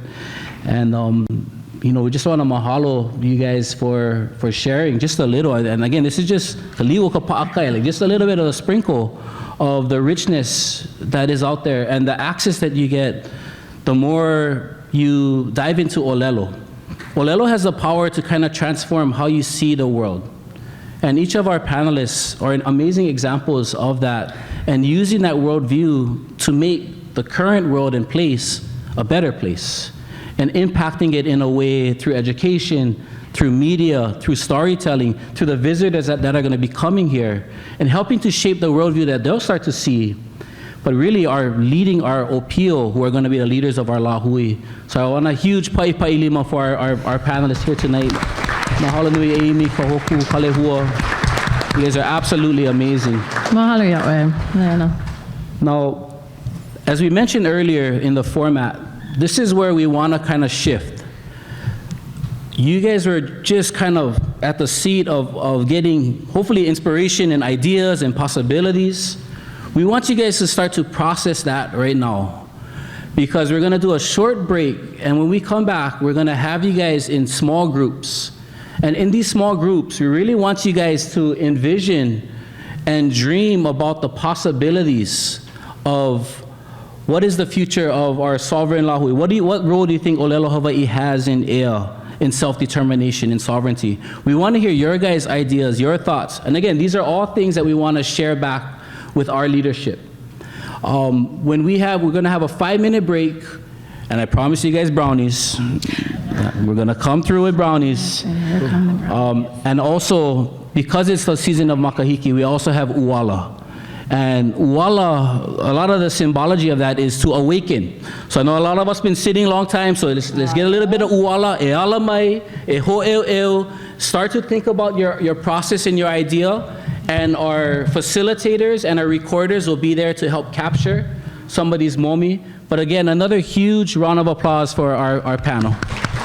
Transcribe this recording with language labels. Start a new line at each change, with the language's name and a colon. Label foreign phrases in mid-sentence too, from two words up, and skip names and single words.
English: And you know, we just want to mahalo you guys for sharing just a little. And again, this is just like just a little bit of a sprinkle of the richness that is out there and the access that you get the more you dive into ʻŌlelo. ʻŌlelo has the power to kind of transform how you see the world. And each of our panelists are amazing examples of that, and using that worldview to make the current world and place a better place, and impacting it in a way through education, through media, through storytelling, through the visitors that are going to be coming here, and helping to shape the worldview that they'll start to see, but really are leading our opio, who are going to be the leaders of our Lāhui. So I want a huge paʻipaʻilima for our panelists here tonight.
Hawaiian: Mahalo nui
English: Amy, Kahōkū, Kalehua. You guys are absolutely amazing.
Hawaiian: Mahalo yaʻoe.
English: Now, as we mentioned earlier in the format, this is where we want to kind of shift. You guys were just kind of at the seat of getting, hopefully, inspiration and ideas and possibilities. We want you guys to start to process that right now, because we're going to do a short break, and when we come back, we're going to have you guys in small groups. And in these small groups, we really want you guys to envision and dream about the possibilities of what is the future of our sovereign Lāhui. What role do you think ʻŌlelo Hawaiʻi has in ʻea, in self-determination, in sovereignty? We want to hear your guys' ideas, your thoughts. And again, these are all things that we want to share back with our leadership. We're going to have a 5-minute break, and I promise you guys brownies. We're going to come through with brownies. And also, because it's the season of Makahiki, we also have uala. And uala, a lot of the symbology of that is to awaken. So I know a lot of us been sitting a long time, so let's get a little bit of uala,
Hawaiian: e ala mai, e ho'e'eu.
English: Start to think about your process and your idea, and our facilitators and our recorders will be there to help capture somebody's momi. But again, another huge round of applause for our panel.